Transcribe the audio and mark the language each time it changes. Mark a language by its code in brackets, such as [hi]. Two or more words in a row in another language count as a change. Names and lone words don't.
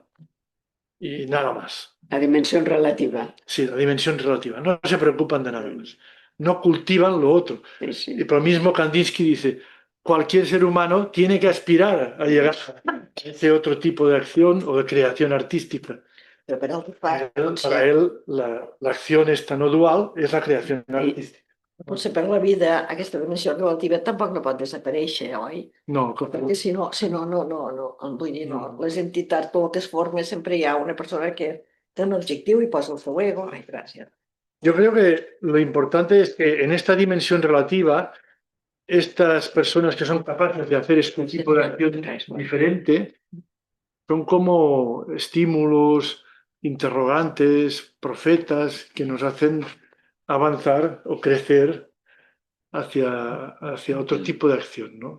[es] Y nada más. La dimensión relativa. Sí, la dimensión relativa. No se preocupan de nada más. No cultivan lo otro. Sí, sí. Y por lo mismo Kandinsky dice, cualquier ser humano tiene que aspirar a llegar a ese otro tipo de acción o de creación artística. [ca] Però per altra part, [es] Para él, la acción esta no dual es la creación artística. [ca] potser per la vida aquesta dimensió relativa tampoc no pot desaparèixer, oi? No, Perquè si no, vull dir, no. Les entitats, pel que es forma, sempre hi ha una persona que té un objectiu i posa el seu ego. Ai, gràcies. [es] yo creo que lo importante es que en esta dimensión relativa, estas personas que son capaces de hacer este tipo de acción diferente son como estímulos, interrogantes, profetas que nos hacen avanzar o crecer hacia otro tipo de acción, ¿no?